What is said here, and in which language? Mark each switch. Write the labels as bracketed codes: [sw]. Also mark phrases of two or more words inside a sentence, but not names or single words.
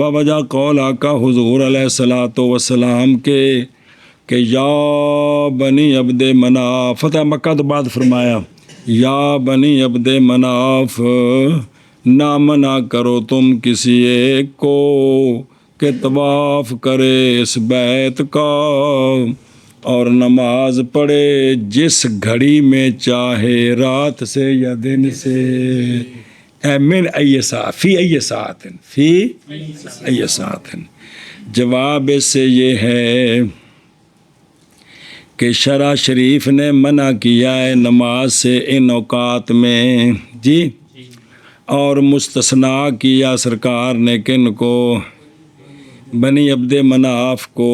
[ur] باوجہ قول آقا حضور علیہ الصلوۃ والسلام کے کہ یا بنی عبد مناف، فتح مکہ تو بعد فرمایا یا بنی عبد مناف نہ منع کرو تم کسی ایک کو کہ طواف کرے اس بیت کا اور نماز پڑھے جس گھڑی میں چاہے، رات سے یا دن سے. [ar] من ای ساعت فی ای ساعت فی ای ساعت. [ur] جواب اس سے یہ ہے کہ شرع شریف نے منع کیا ہے نماز سے ان اوقات میں جی، اور مستثنیٰ کیا سرکار نے کن کو؟ بنی عبد مناف کو.